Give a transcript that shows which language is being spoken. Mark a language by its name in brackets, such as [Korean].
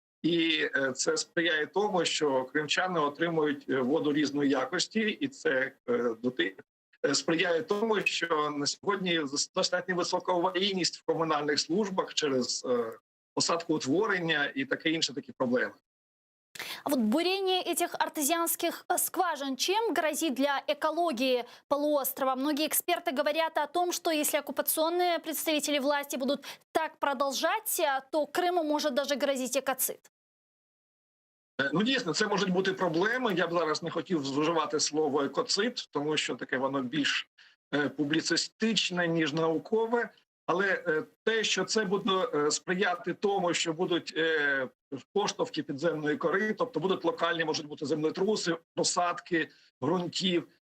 [Ukrainian] І це сприяє тому, що кримчани отримують воду різної якості, і це сприяє тому, що на сьогодні достатньо висока аварійність в комунальних службах через осадкоутворення і таке інше такі проблеми. [Russian] А вот бурение этих артезианских скважин чем грозит для экологии полуострова? Многие эксперты говорят о том, что если оккупационные представители власти будут так продолжать, то Крыму может даже грозить экоцид. [Ukrainian] Дійсно, це можуть бути проблеми. Я б зараз не хотів вживати слово екоцид, тому що таке воно більш публіцистичне, ніж наукове. Але те, що це буде сприяти тому, що будуть поштовхи підземної кори, тобто будуть локальні, можуть бути землетруси, просадки ґрунтів,